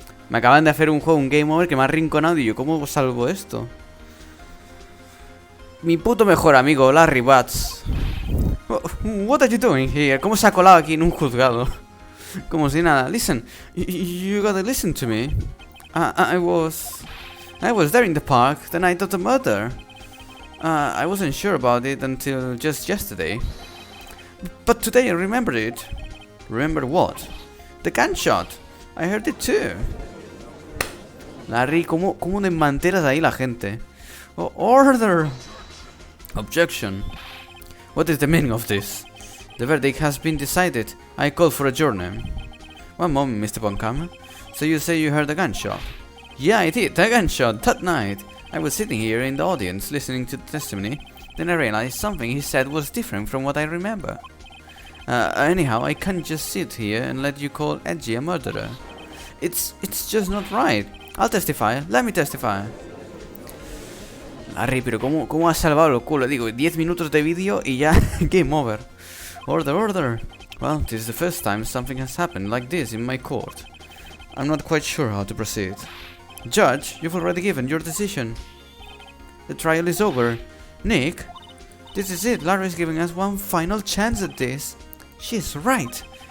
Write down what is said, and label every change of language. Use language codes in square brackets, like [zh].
[es] Me acaban de hacer un juego, un game over que me ha arrinconado y yo, ¿cómo salvo esto? Mi puto mejor amigo, [en] Larry Butts. What are you doing here? [es] ¿Cómo se ha colado aquí en un juzgado? Como si nada. [en] Listen, you gotta listen to me. I was there in the park the night of the murder. I wasn't sure about it until just yesterday. But today I remembered it. Remember what? The gunshot. I heard it too. [es] Larry, ¿cómo desmantelas ahí la gente? [en] Oh, order! Objection. What is the meaning of this? The verdict has been decided. I call for adjournment. One moment, Mr. Bonham. So you say you heard a gunshot? Yeah, I did. A gunshot that night. I was sitting here in the audience listening to the testimony. Then I realized something he said was different from what I remember. Anyhow, I can't just sit here and let you call Edgy a murderer. It's just not right. I'll testify. Let me testify. [es] Larry, pero ¿cómo has salvado el culo? Digo, 10 minutos de vídeo y ya game over. Order. [en] Well, this is the first time something has happened like this in my court. I'm not quite sure how to proceed. Judge, you've already given your decision. The trial is over. Nick, this is it. Larry's giving us one final chance at this. She's right.